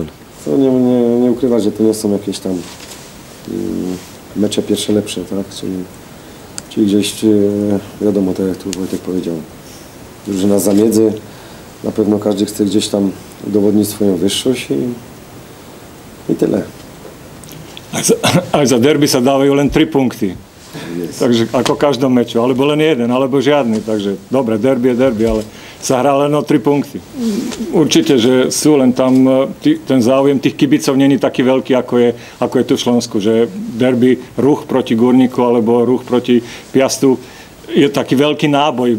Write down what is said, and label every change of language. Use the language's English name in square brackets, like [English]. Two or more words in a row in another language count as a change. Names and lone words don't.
[Polish] No nie ukrywać, że to nie są jakieś tam mecze pierwsze lepsze, tak? Czyli gdzieś wiadomo, tak jak tu Wojtek powiedział, drużyna zamiedzy. Na pewno każdy chce gdzieś tam udowodnić swoją wyższość i tyle. [Slovak] Aj za derby sa dávajú len 3 punkty. Yes. Takže ako v každom meču, alebo len jeden, alebo žiadny. Takže dobre, derby je derby, ale sa hrá len o 3 punkty. Určite, že sú len tam, ten záujem tých kibicov není taký veľký, ako je tu v Šlonsku, že derby Ruch proti Górniku alebo Ruch proti Piastu je taký veľký náboj.